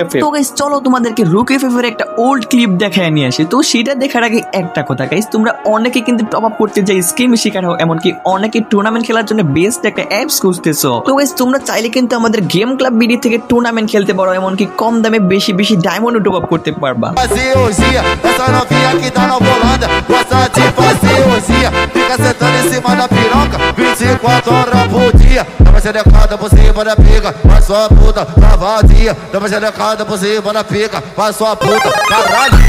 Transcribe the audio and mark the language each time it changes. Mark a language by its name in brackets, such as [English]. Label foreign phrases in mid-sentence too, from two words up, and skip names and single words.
[Bangla] তো গাইস চলো তোমাদেরকে রুকেফ এর একটা [English] old clip [Bangla] দেখায় নিয়ে আসি। তো সেটা দেখার আগে একটা কথা গাইস, তোমরা অনেকে কিন্তু [English] top up [Bangla] করতে যাই স্কিম শিকার হও, এমনকি অনেকে টুর্নামেন্ট খেলার জন্য বেস্ট একটা অ্যাপস খুঁজতেছো। তো গাইস তোমরা চাইলে কিন্তু আমাদের গেম ক্লাব বিডি থেকে টুর্নামেন্ট খেলতে পারো, এমনকি কম দামে বেশি বেশি [English] diamond top up [Bangla] করতে পারবা। [Portuguese] Faziosia, essa novinha que tá na Holanda gosta de faziosia, fica sentando em cima da piroca 24 horas por dia. Dá uma xerecada por cima da pica, faz sua puta vadia. Dá uma xerecada por cima da pica, faz sua puta caralho.